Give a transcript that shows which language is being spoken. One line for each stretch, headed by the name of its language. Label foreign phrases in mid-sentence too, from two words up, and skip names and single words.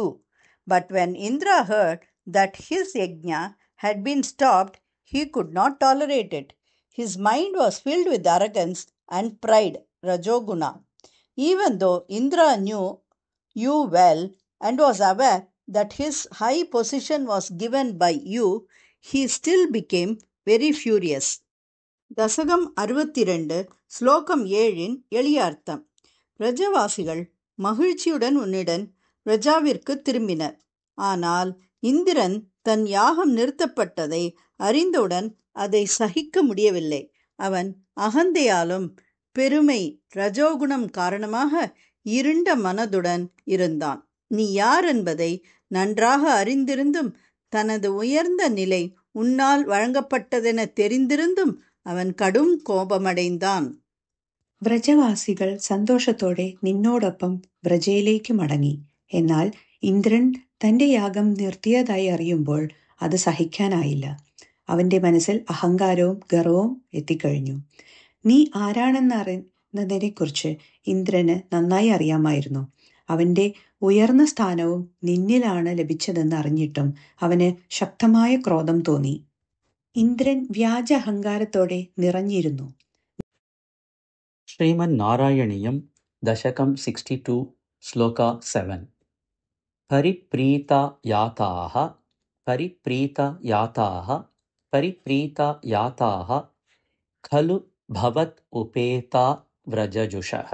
English: But when Indra heard that his yajna had been stopped, he could not tolerate it. His mind was filled with arrogance and pride, Rajoguna. Even though Indra knew you well and was aware that his high position was given by you, he still became very furious.
Tamil: தசகம் 62 ஸ்லோகம் 7 எளிய அர்த்தம். பிரஜவாசிகள் மகிழ்ச்சியுடன் உன்னிடம் பிரஜாவிற்கு திரும்பினர். ஆனால் இந்திரன் தன் யாகம் நிறுத்தப்பட்டதை அறிந்தவுடன் அதை சகிக்க முடியவில்லை. அவன் அகந்தையாலும் பெருமை ரஜோகுணம் காரணமாக இருண்ட மனதுடன் இருந்தான். நீ யார் என்பதை நன்றாக அறிந்திருந்தும் தனது உயர்ந்த நிலை உன்னால் வழங்கப்பட்டதென தெரிந்திருந்தும் அவன் கடும் கோபமடைந்தான்.
Malayalam: വ്രജവാസികൾ സന്തോഷത്തോടെ നിന്നോടൊപ്പം വ്രജയിലേക്ക് മടങ്ങി. എന്നാൽ ഇന്ദ്രൻ തന്റെ യാഗം നിർത്തിയതായി അറിയുമ്പോൾ അത് സഹിക്കാനായില്ല. അവന്റെ മനസ്സിൽ അഹങ്കാരവും ഗർവവും എത്തിക്കഴിഞ്ഞു. നീ ആരാണെന്നറിയുന്നതിനെക്കുറിച്ച് ഇന്ദ്രന് നന്നായി അറിയാമായിരുന്നു. അവന്റെ ഉയർന്ന സ്ഥാനവും നിന്നിലാണ് ലഭിച്ചതെന്ന് അറിഞ്ഞിട്ടും അവന് ശക്തമായ ക്രോധം തോന്നി. ഇന്ദ്രൻ വ്യാജ അഹങ്കാരത്തോടെ നിറഞ്ഞിരുന്നു.
Sanskrit: श्रीमन्नारायणीयं दशकं 62 श्लोका 7. परिप्रीता याताः खलु भवत् उपेता व्रजजुषः.